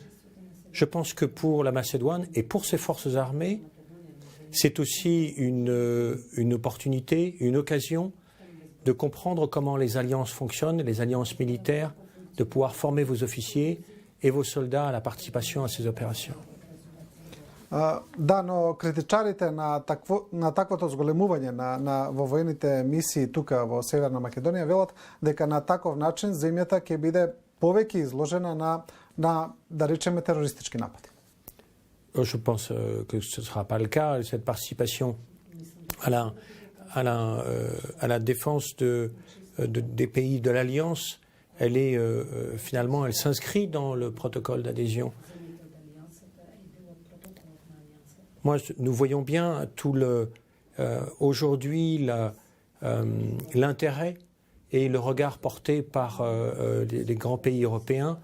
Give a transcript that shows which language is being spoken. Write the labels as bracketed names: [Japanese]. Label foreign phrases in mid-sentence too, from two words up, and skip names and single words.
[French] Je pense que pour la Macédoine et pour ses forces armées, c'est aussi une opportunité, une occasion de comprendre comment les alliances fonctionnent, les alliances militaires, de pouvoir former vos officiers et vos soldats à la participation à ces opérations. [Macedonian] Да, но критичарите на таквото зголемување во воените мисии тука во Северна Македонија велат дека на таков начин земјата ќе биде повеќе изложена на да речеме терористички напади. [French] Je pense que ce ne sera pas le cas. Cette participation à la défense des pays de l'Alliance, finalement, elle s'inscrit dans le protocole d'adhésion. Nous voyons bien aujourd'hui l'intérêt et le regard porté par les grands pays européens.